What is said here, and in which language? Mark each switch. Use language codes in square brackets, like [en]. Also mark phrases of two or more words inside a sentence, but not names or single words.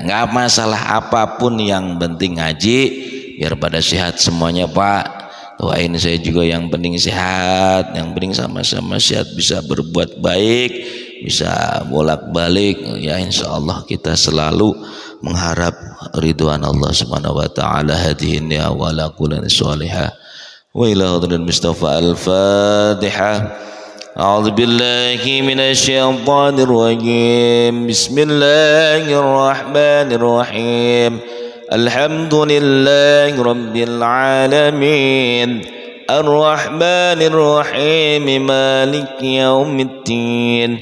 [id] Nggak masalah apapun, yang penting ngaji biar pada sehat semuanya Pak. Doain saya juga yang penting sehat, yang penting sama-sama sehat, bisa berbuat baik, bisa bolak-balik ya. Insyaallah kita selalu mengharap ridwan Allah [ar] سبحانه وتعالى. هديةً يا وعلى كل صالحة وإلى حضرة المصطفى الفاتحة. أعوذ بالله من الشيطان الرجيم. بسم الله الرحمن الرحيم. الحمد لله رب العالمين. الرحمن الرحيم. مالك يوم الدين.